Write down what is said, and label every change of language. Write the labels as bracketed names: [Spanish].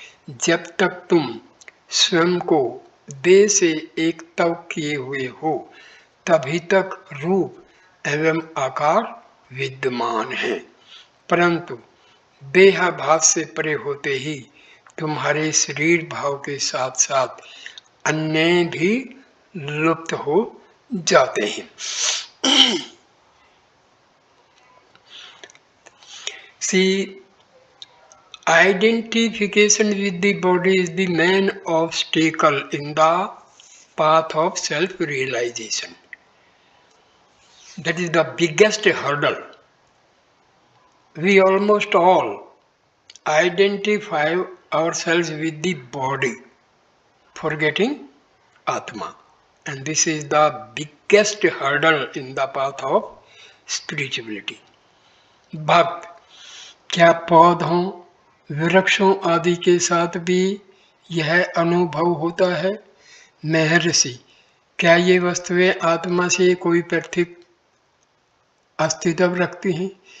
[Hindi] जब तक तुम स्वयं को देह से एक तव किए हुए हो तभी तक रूप एवं आकार विद्यमान है, परंतु देहाभास से परे होते ही तुम्हारे शरीर भाव के साथ साथ अन्य भी लुप्त हो जाते हैं। [English] See, identification with the body is the main obstacle in the path of self-realization. That is the biggest hurdle. We almost all identify ourselves with the body forgetting Atma. And this is the biggest hurdle in the path of spirituality. [Hindi] भक्त, क्या पौधों, वृक्षों आदि के साथ भी यह अनुभव होता है? महर्षि, क्या ये वस्तुएं आत्मा से कोई पृथक अस्तित्व रखती हैं?